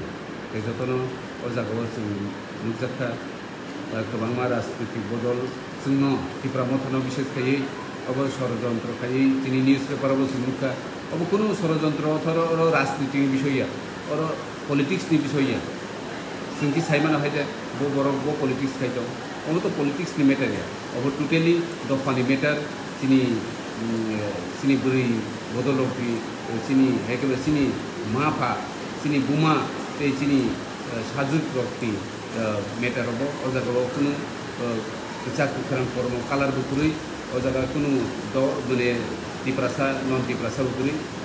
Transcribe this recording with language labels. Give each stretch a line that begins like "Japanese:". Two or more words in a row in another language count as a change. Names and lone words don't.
Kok Borok: बे जतन अजागाव जों नुजाखा गोबां राजनीतिक बदल जोंनो त्रिपुरा मथनाव बिसेसखायै अब षড়যন্ত্র खायै जोंनि निउज पेपारावबो जों नुखा अब कुनु षড়যন্ত্র अथर राजनीतिनि बिषया और पलिटिक्सनि बिषया जोंखि साइमाना हायदे बो पलिटिक्स खाय दं अब तो पलिटिक्सनि मेटार या अब टोटेली दफानि मेटार चिनि बुरै बदलपि चिनि हेकेबे चिनि माफा चिनि बुमा ते चिनि साजुक रक्ति मेटाराव अजागाव कुनु जाखु खरां कर्म कालार बुरै
Bangla: ও জায়গা কোনো মানে টিপ্রাসা নন টিপ্রাসা উপরে